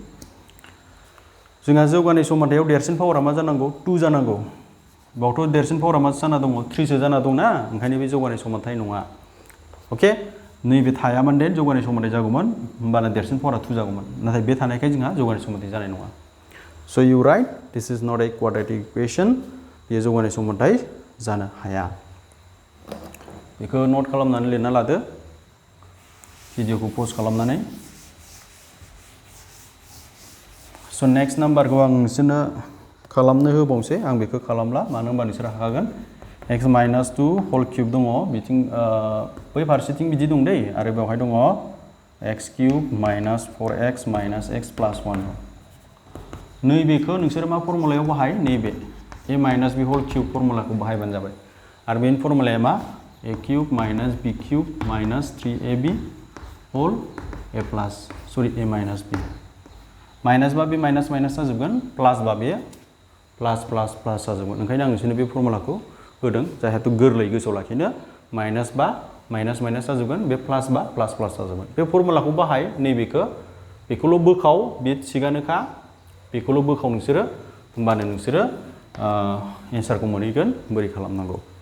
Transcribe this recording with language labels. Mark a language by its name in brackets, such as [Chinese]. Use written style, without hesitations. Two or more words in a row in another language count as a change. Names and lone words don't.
[Bodo] जोंहा जौगानाय समानथायाव देरसिन पावारा मा जानांगौ 2 जानांगौ बावथ' देरसिन पावारा मा जाना दङ 3 सो जाना दंना ओंखायनो बे जौगानाय समानथाय नङा अके नैबे थायामोन दे जौगानाय समानथाय जागौमोन होमबाना देरसिन पावारा 2 जागौमोन नाथाय बे थानायखाय जोंहा जौगानाय समानथाय जानाय नङा स' [English] you write this is not a quadratic equation [Bodo] बेयो जौगानाय समानथाय जानो हाया बेखौ नट खालामनानै लिरना लादो भिडिअखौ पज खालामनानै स' नेक्स्ट नाम्बारखौ आं नोंसोरनो खालामनो होबावनोसै आं बेखौ खालामला मानो होनबा नोंसोर हाखागोन [English] x minus 2 whole cube [Bodo] दङ बिथिं बै फारसेथिं बिदि दं दै आरो बेवहाय दङ [English] x cube minus 4x minus x plus 1 [Bodo] नैबेखौ नोंसोर मा फर्मुलायाव बाहाय नैबे [English] a minus b whole cube [Bodo] फर्मुलाखौ बाहायबानो जाबाय आरो बेनि फर्मुलाया मा [English] a cube minus b cube minus 3ab whole a plus sorry a minus b [Bodo] माइनास बा बे माइनास जाजोबगोन प्लास बा बे प्लास जाजोबगोन ओंखायनो आं नोंसोरनो बे फर्मुलाखौ होदों जाहाथे गोरलै गोसोआव लाखिनो माइनास बा माइनास जाजोबगोन बे प्लास बा प्लास जाजोबगोन बे फर्मुलाखौ बाहाय नैबेखौ बेखौल' बोखाव बे थिगानोखा बेखौल' बोखाव नोंसोरो होमबानो नोंसोरो एन्सारखौ मोनहैगोन बोरै खालामनांगौ